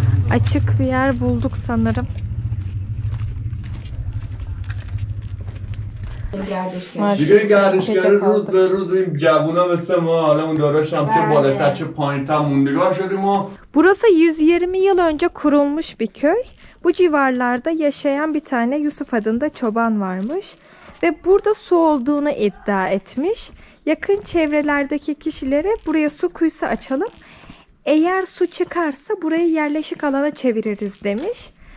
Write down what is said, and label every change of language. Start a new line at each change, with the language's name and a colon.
Turkish: Açık bir yer bulduk sanırım.
Persian: دیگه گردشگری روز به روز این جوونا مثل ما حالا اون داراش هم چه بالاتر چه پایین‌تر موندگار شدیم و
Turkish: Burası 120 yıl önce kurulmuş bir köy. Bu civarlarda yaşayan bir tane Yusuf adında çoban varmış. Ve burada su olduğunu iddia etmiş. Yakın çevrelerdeki kişilere buraya su kuyusu açalım. Eğer su çıkarsa burayı yerleşik alana çeviririz demiş.